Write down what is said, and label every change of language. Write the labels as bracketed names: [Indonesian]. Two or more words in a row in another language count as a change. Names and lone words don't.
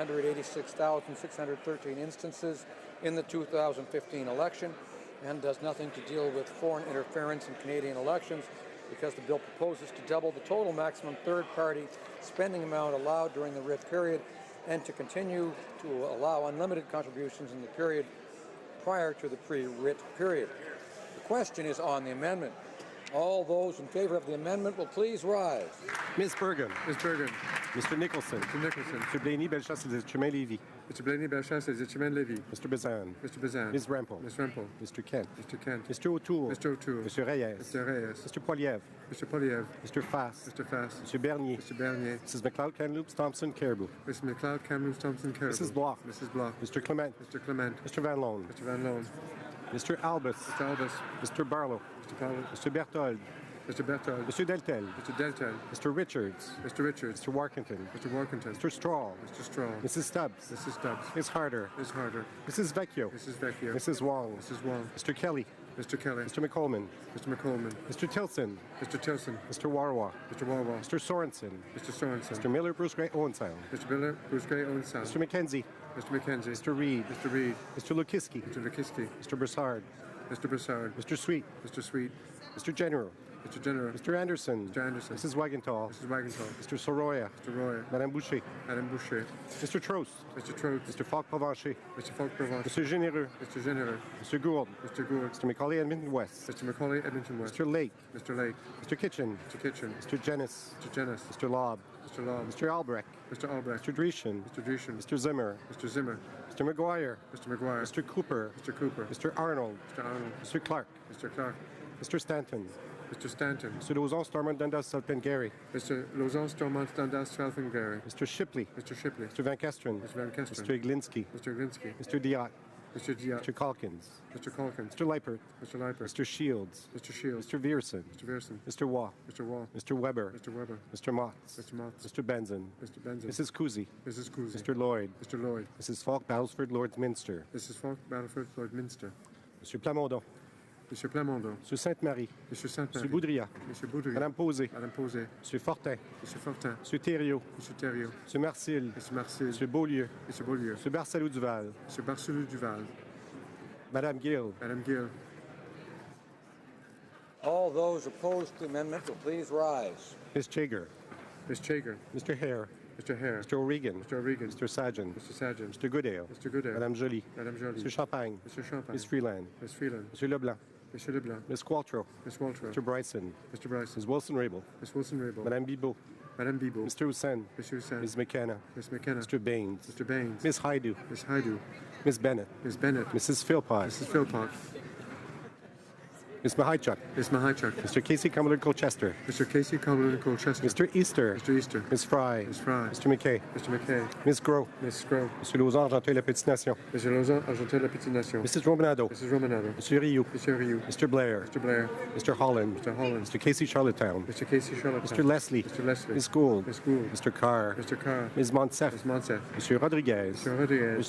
[English] 986,613 instances in the 2015 election, and does nothing to deal with foreign interference in Canadian elections because the bill proposes to double the total maximum third-party spending amount allowed during the writ period and to continue to allow unlimited contributions in the period prior to the pre-writ period. The question is on the amendment. All those in favor of the amendment will please rise. Ms. Bergen. Ms. Bergen. Mr. Nicholson. Mr. Nicholson. Mr. Blaney, Bellechasse, Lévis. Mr. Blaney, Bellechasse, Lévis. Mr. Bazan. Mr. Bazan. Ms. Rampel. Ms. Rampel. Mr. Kent. Mr. Kent. Mr. O'Toole. Mr. O'Toole. Mr. Reyes. Mr. Reyes. Mr. Poiliev. Mr. Poliev. Mr. Fass. Mr. Fass. Mr. Bernier. Mr. Bernier. Mrs. McLeod, Kamloops, Thompson, Caribou. Mrs. McLeod, Kamloops, Thompson, Caribou. Mrs. Bloch. Mrs. Bloch. Mr. Clement. Mr. Clement. Mr. Van Loan. Mr. Van Loan. Mr. Albus. Mr. Albus. Mr. Barlow. Mr. Barlow. Mr. Berthold. Mr. Berthold. Mr. Deltel. Mr. Deltel. Mr. Richards. Mr. Richards. Mr. Warkentin. Mr. Warkentin. Mr. Straw. Mr. Straw. Mrs. Stubbs. Mrs. Stubbs. Ms. Harder. Ms. Harder. Mrs. Vecchio. Mrs. Vecchio. Mrs. Wong. Mrs. Wong. Mr. Kelly. Mr. Kelly. Mr. McColman. Mr. McColman. Mr. Tilson. Mr. Tilson. Mr. Warwa. Mr. Warwa. Mr. Sorensen. Mr. Sorensen. Mr. Miller, Bruce Gray, Owensound. Mr. Miller, Bruce Gray, Owensound. Mr. McKenzie. Mr. McKenzie. Mr. Reed. Mr. Reed. Mr. Lukiski. Mr. Lukiski. Mr. Broussard. Mr. Broussard. Mr. Sweet. Mr. Sweet. Mr. General. Mr. General. Mr. Anderson. Mr. Anderson. Mrs. Wagenthal. Mrs. Wagenthal. Mr. Soroya. Mr. Royer. Madame Boucher. Madame Boucher. Mr. Trost. Mr. Trout. Mr. Falk-Provencher. Mr. Falk-Provence. Mr. Généreux. Mr. Généreux. Mr. Gould. Mr. Gould. Mr. Macaulay, Edmonton West. Mr. Macaulay, Edmonton West. Mr. Lake. Mr. Lake. Mr. Kitchen. Mr. Kitchen. Mr. Jennis. Mr. Jennis. Mr. Lobb. Mr. Lobb. Mr. Albrecht. Mr. Albrecht. Mr. Dreeshen. Mr. Dreeshen. Mr. Zimmer. Mr. Zimmer. Mr. McGuire. Mr. McGuire. Mr. Cooper. Mr. Cooper. Mr. Arnold. Mr. Arnold. Mr. Clark. Mr. Clark. Mr. Stanton. Mr. Stanton. Mr. Lauzon, Stormont, Dundas, Salpingary. Mr. Lauzon, Stormont, Dundas, Strathengary. Mr. Shipley. Mr. Shipley. Mr. Van Kesteren. Mr. Van Kesteren. Mr. Iglinski. Mr. Glinsky. Mr. Diot. Mr. Diot. Mr. Calkins. Mr. Calkins. Mr. Leipert. Mr. Leipert. Mr. Shields. Mr. Shields. Mr. Vierson. Mr. Vierson. Mr. Waugh. Mr. Wall. Mr. Weber. Mr. Weber. Mr. Motts. Mr. Motts. Mr. Benson. Mr. Benson. Mrs. Cousy. Mrs. Cousy. Mr. Lloyd. Mr. Lloyd. Mrs. Falk, Battlesford, Lords Minster. Mrs. Falk, Battleford, Lord Minster. Mr. Plamondon. Monsieur Plamondon. Mr. Sainte-Marie. Monsieur Sainte-Marie. Mr. Boudria. Monsieur Boudry. Madame Posé. Madame Posé. Mr. Fortin. Monsieur Fortin. Mr. Thériault. Monsieur Thériault. Mr. Marcil. Monsieur Marcil. Mr. Beaulieu. Monsieur Beaulieu. Mr. Barcelou-Duval. Monsieur Barcelou Duval. Madame Gill. Madame Gill. All those opposed to the amendment will please rise. Ms. Chager. Ms. Chager. Mr. Hare. Mr. Hare. Mr. O'Regan. Mr. O'Regan. Mr. Sajan. Mr. Sajan. Mr. Goodale. Mr. Goodale. Madame Joly. Madame Joly. Mr. Champagne. Mr. Champagne. Ms. Freeland. Ms. Freeland. Mr. Leblanc. Mr. Leblanc. Ms. Qualtrough. Ms. Walter. Mr. Bryson. Mr. Bryson. Ms. Wilson-Raybould. Ms. Wilson-Raybould. Madame Bibot. Madame Bibot. Mr. Hussain. Mr. Hussain. Ms. McKenna. Ms. McKenna. Mr. Baines. Mr. Baines. Ms. Haidu. Ms. Haidu. Ms. Bennett. Ms. Bennett. Mrs. Philpott. Mrs. Philpott. Ms. Mahaichuk. Ms. Mahaichuk. Mr. Casey Cumberland Colchester. Mr. Casey Cumberland Colchester. Mr. Easter. Mr. Easter. Ms. Fry. Ms. Fry. Mr. McKay. Mr. McKay. Ms. Groh. Ms. Scrow. Mr. Lauzon, Argenteuil, La Petite Nation. Mr. Lauzon, Argenteuil, La Petite Nation. Mrs. Romanado. Mrs. Romanado. Mr. Rioux. Mr. Rioux. Mr. Blair. Mr. Blair. Mr. Holland. Mr. Holland. Mr. Casey Charlottetown. Mr. Casey Charlottetown. Mr. Leslie. Mr. Leslie. Ms. Gould. Ms. Gould. Mr. Carr. Mr. Carr. Ms. Monsef. Ms. Monsef. Mr. Rodriguez. Mr. Rodriguez.